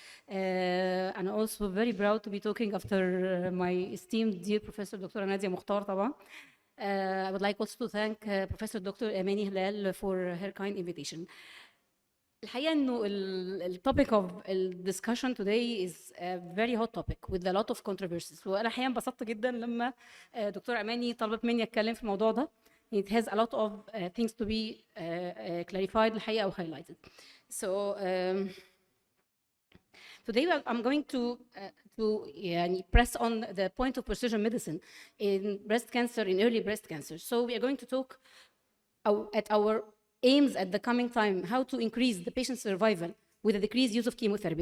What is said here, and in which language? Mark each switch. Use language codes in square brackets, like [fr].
[en] And also very proud to be talking after my esteemed dear Professor Dr. Nadia Mukhtar طبعا. I would like also to thank Professor Dr. Amani Hilal for her kind invitation. [ar] الحقيقة إنه [en] ال topic of discussion today is a very hot topic with a lot of controversies. [ar] وأنا الحقيقة انبسطت جدا لما دكتور أماني طلبت مني أتكلم في الموضوع ده. [en] It has a lot of things to be clarified الحقيقة أو highlighted. So today I'm going to يعني press on the point of precision medicine in breast cancer, in early breast cancer. So we are going to talk at our aims at the coming time, how to increase the patient's survival with a decreased use of chemotherapy.